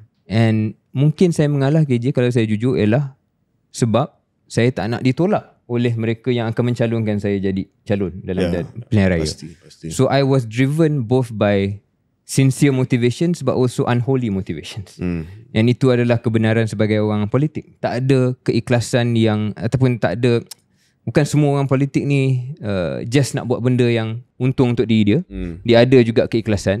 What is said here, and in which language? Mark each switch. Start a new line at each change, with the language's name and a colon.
Malay: And mungkin saya mengalah KJ kalau saya jujur ialah sebab saya tak nak ditolak oleh mereka yang akan mencalonkan saya jadi calon dalam pilihan raya. Pasti.
English: So I was driven both by sincere motivations but also unholy motivations.
Malay: And itu adalah kebenaran sebagai orang politik. Tak ada keikhlasan yang ataupun tak ada, bukan semua orang politik ni just nak buat benda yang untung untuk diri dia. Dia ada juga keikhlasan.